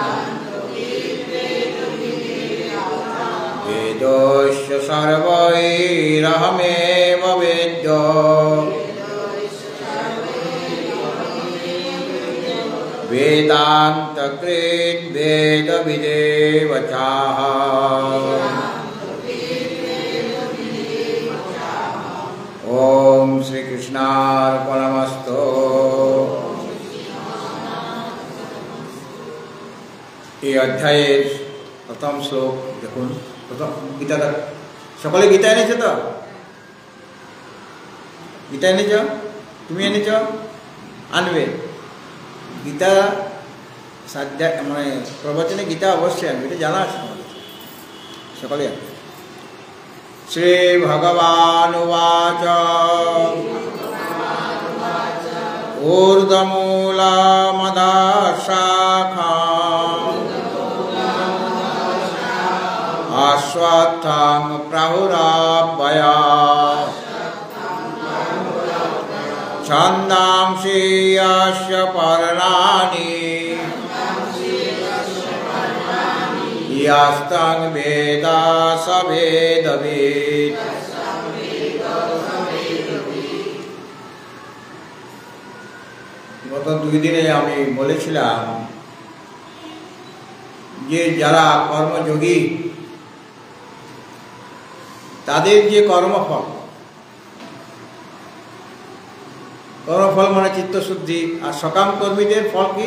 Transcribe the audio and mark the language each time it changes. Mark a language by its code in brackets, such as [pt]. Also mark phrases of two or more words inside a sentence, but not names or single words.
[sa] वेदस्य सर्वैरहमेव वेद्यो वेदान्तकृत् वेदविदेव चाहम् ओम श्री कृष्णार्पणमस्तु। [bn] এই অধ্যায়ের প্রথম শ্লোক দেখুন। প্রথম গীতাটা সকলে গীতা এনেছো তো? গীতা এনেছ? তুমি এনেছ? আনবে। গীতা সাধ্যায় মানে প্রবচনে গীতা অবশ্যই আনবে, এটা জানা আছে সকলে আনবে। [sa] श्री भगवानुवाच ऊर्ध्वमूलमधःशाखाम् अश्वत्थं प्राहुराव्यया छन्दांसि यस्य पर्णानि यस्तं वेद स वेदवित्। [bn] গত 2 দিনে আমি বলেছিলাম যে যারা কর্মযোগী তাদের যে কর্মফল মানে চিত্তশুদ্ধি, আর সকাম কর্মীদের ফল কি?